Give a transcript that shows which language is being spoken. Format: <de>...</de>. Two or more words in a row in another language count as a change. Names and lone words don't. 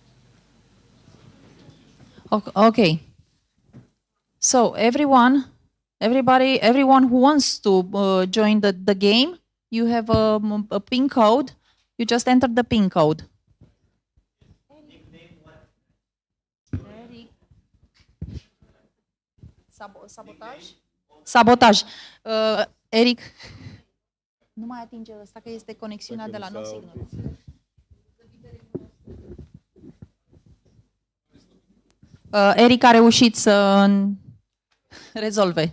<en>Okay. So everyone Everyone who wants to join the game, you have a PIN code. You just enter the PIN code.</en> <ro>Sabotaj. Eric, nu mai atinge ăsta că este conexiunea de la No Signal. Eric a reușit să rezolve.</ro>